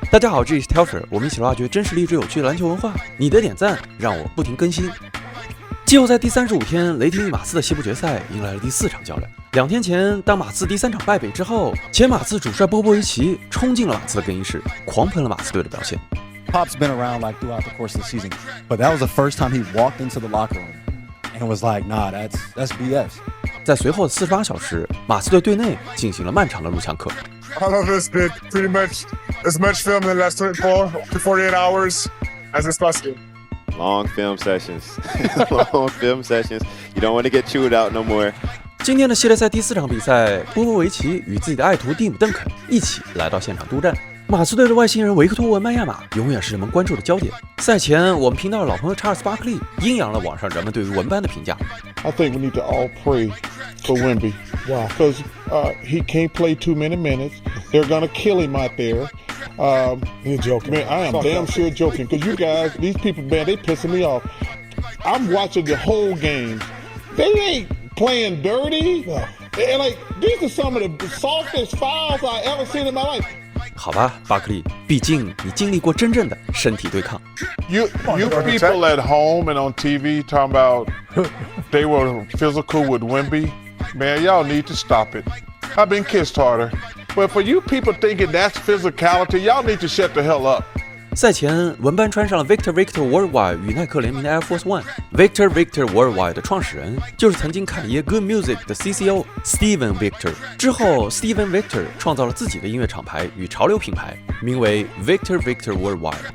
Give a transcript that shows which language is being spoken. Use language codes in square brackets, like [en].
[zh] 大家好，这里是 Telfer， 我们一起挖掘真实励志有趣的篮球文化。你的点赞让我不停更新。季后赛第35天，雷霆与马刺的西部决赛迎来了第4场较量。 2天前，当马刺第3场败北之后，前马刺主帅波波维奇冲进了马刺的更衣室，狂喷了马刺队的表现。 [en] Pop's been around like throughout the course of the season, but that was the first time he walked into the locker room and was like, "Nah, that's BS." [zh] 在随后的48小时，马刺队队内进行了漫长的录像课。 [en] All of us did pretty much as much film in the last 24 to 48 hours as is possible. Long film sessions. Long film sessions. You don't want to get chewed out no more. [zh] 今天的系列赛第4场比赛，波波维奇与自己的爱徒蒂姆·邓肯一起来到现场督战。马刺队的外星人维克托·文班亚马永远是人们关注的焦点。赛前，我们频道的老朋友查尔斯·巴克利阴阳了网上人们对于文班的评价。 [en] I think we need to all pray for Wemby. Why? Because he can't play too many minutes. They're gonna kill him out there. You're joking. Man, I am damn sure joking. Because you guys, these people, man, they pissing me off. I'm watching the whole game. They ain't playing dirty. No. And like, these are some of the softest fouls I ever seen in my life. [zh] 好吧，巴克利，毕竟你经历过真正的身体对抗。 [en] You people at home and on TV talking about they were physical with Wemby. Man, y'all need to stop it. I've been kissed harder. But for you people thinking that's physicality, y'all need to shut the hell up. [zh] 赛前，文班穿上了 Victor Worldwide 与耐克联名的 Air Force One。Victor Worldwide 的创始人就是曾经侃爷 Good Music 的 CCO Steven Victor。之后 ，Steven Victor 创造了自己的音乐厂牌与潮流品牌，名为 Victor Worldwide。